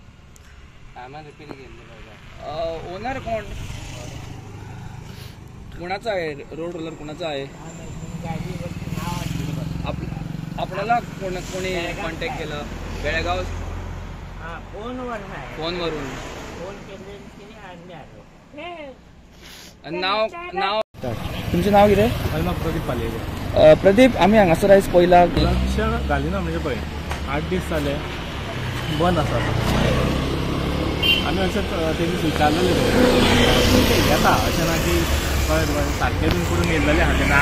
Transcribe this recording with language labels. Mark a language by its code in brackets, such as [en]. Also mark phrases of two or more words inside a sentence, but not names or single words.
[mr] ओनर कोण, कुणाचा आहे रोड रोलर, कुणाचा आहे? आपल्याला कोणी कॉन्टॅक्ट केलं? बेळगाव फोनवरून. [kok] नाव तुमचें नाव कितें? [mr] माझं नाव प्रदीप पालये. [kok] प्रदीप, आमी हांगासर आयज पयला लक्ष घाली ना, म्हणजे पळय 8 दीस जाले बंद आसा. आमी अशें ते दीस विचारलेले येता, अशें ना की कळ्ळें सारकें बीन करून येयल्लेले आहा तेन्ना.